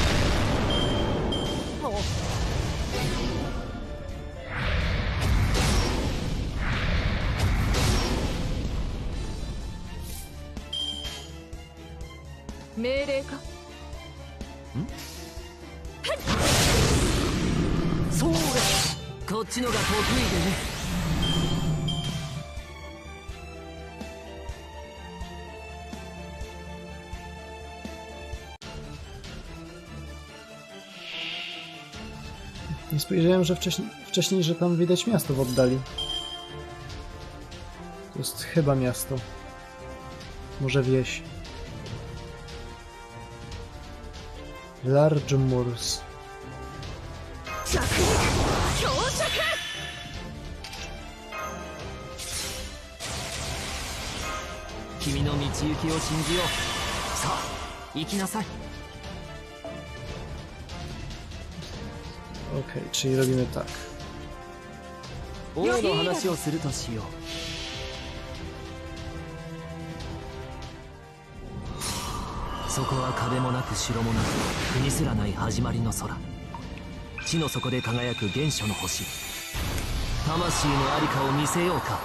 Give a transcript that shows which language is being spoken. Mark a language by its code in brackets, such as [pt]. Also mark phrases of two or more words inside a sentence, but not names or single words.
[ja] 命令か。そうこっちのが得意でね。 [pl] Nie spojrzałem, że wcześniej, że tam widać miasto w oddali. To jest chyba miasto. Może wieś. Large Moors. [ja] 君の道行きを信じよう。さあ行きなさい。 [pl] Okej, czyli robimy tak. [ja] 王の話をするとしよう。そこは壁もなく城もなく国すらない始まりの空。地の底で輝く原初の星。魂の在りかを見せようか。